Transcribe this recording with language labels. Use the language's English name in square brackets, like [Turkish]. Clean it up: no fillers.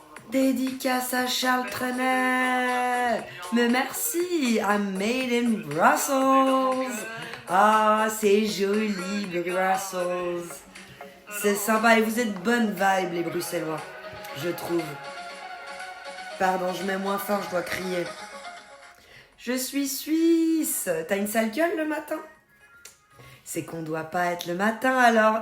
[French] Dédicace à Charles Trenet. Mais merci, [English] I'm made in Brussels. [French] Ah, c'est joli, Brussels. C'est sympa et vous êtes bonne vibe, les Bruxellois, je trouve. Pardon, je mets moins fort, je dois crier. Je suis suisse. T'as une sale gueule le matin? C'est qu'on doit pas être le matin alors.